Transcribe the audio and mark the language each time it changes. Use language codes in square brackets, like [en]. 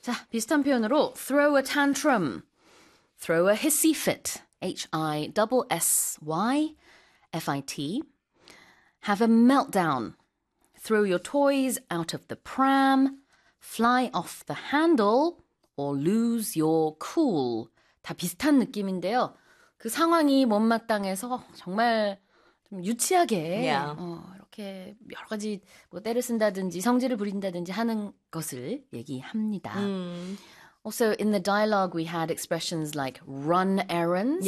[ko] 자, 비슷한 표현으로 [en] throw a tantrum. Throw a hissy fit. HISSY. FIT, have a meltdown, throw your toys out of the pram, fly off the handle, or lose your cool. [ko] 다 비슷한 느낌인데요. 그 상황이 못마땅해서 정말 좀 유치하게 [en] yeah. [ko] 이렇게 여러 가지 뭐 때를 쓴다든지 성질을 부린다든지 하는 것을 얘기합니다. [en] Mm. Also, in the dialogue, we had expressions like run errands.